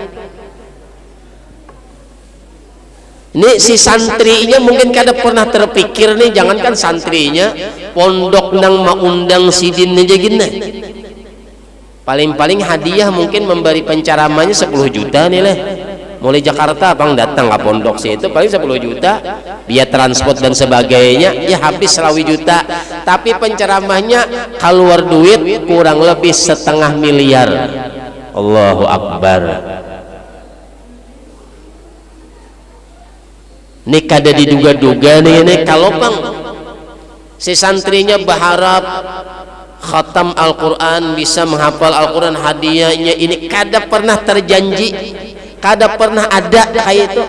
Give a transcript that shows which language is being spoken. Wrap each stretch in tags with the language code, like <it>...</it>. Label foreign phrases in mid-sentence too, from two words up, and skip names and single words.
<bjn>Ini si santrinya mungkin kada pernah terpikir nih, jangankan santrinya, pondok nang maundang sidin aja gini.</bjn> <id>Paling-paling hadiah mungkin memberi penceramahnya 10 juta nih lah. Mulai Jakarta bang datang ke pondok sih itu paling 10 juta, biaya transport dan sebagainya ya habis 20 juta. Tapi penceramahnya keluar duit kurang lebih 0,5 miliar.</id> <ar>Allahu Akbar.</ar> <bjn>Ini kada diduga-duga nih kalau bang si santrinya berharap khatam Al-Quran, bisa menghafal Al-Quran, hadiahnya ini kada pernah terjanji, kada pernah ada kayak itu.</bjn>